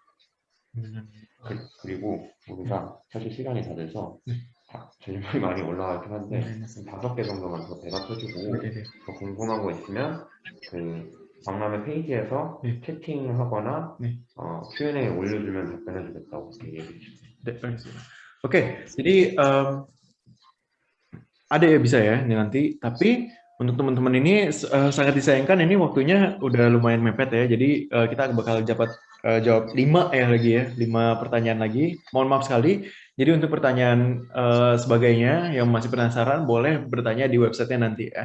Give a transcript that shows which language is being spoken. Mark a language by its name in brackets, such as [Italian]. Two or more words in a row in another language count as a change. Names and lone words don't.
[Korean] 그리고 우리가 사실 시간이 다 돼서 네. 질문이 많이 올라가긴 한데 네네. 5개 정도만 더 대답해주고 네네. 더 궁금한 거 있으면 그 박람회 페이지에서 네. 채팅하거나 네. Q&A 올려주면 답변해주겠다고 얘기해 주시죠. 네, 알겠습니다. [Indonesian] Oke, jadi ada ya, bisa ya ini nanti. Tapi untuk teman-teman ini sangat disayangkan, ini waktunya udah lumayan mepet ya. Jadi kita bakal jawab 5 ya lagi ya, 5 pertanyaan lagi. Mohon maaf sekali. Jadi untuk pertanyaan sebagainya yang masih penasaran boleh bertanya di websitenya nanti ya.